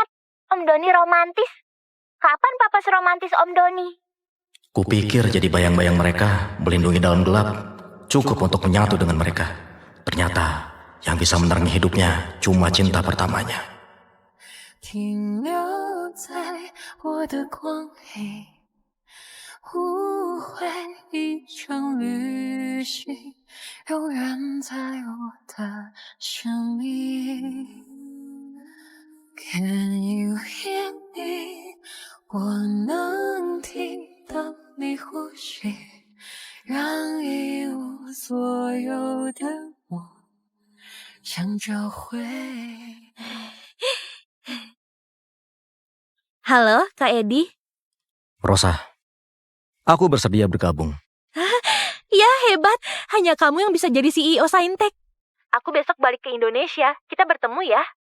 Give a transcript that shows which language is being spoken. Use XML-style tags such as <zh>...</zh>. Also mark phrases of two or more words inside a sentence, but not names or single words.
<id>Om Doni romantis. Kapan Papa seromantis Om Doni? Kupikir jadi bayang-bayang mereka melindungi dalam gelap cukup untuk menyatu dengan mereka. Ternyata yang bisa menerangi hidupnya cuma cinta pertamanya.</id> <zh>停留在我的光黑，无悔一场旅行，永远在我的生命。</zh> <en>Can you hear me？</en> <zh>我能听到你呼吸，让一无所有的我想找回。</zh> <id>Halo, Kak Edi. Rosa, aku bersedia bergabung. Ya, hebat. Hanya kamu yang bisa jadi CEO Saintek. Aku besok balik ke Indonesia. Kita bertemu ya.</id>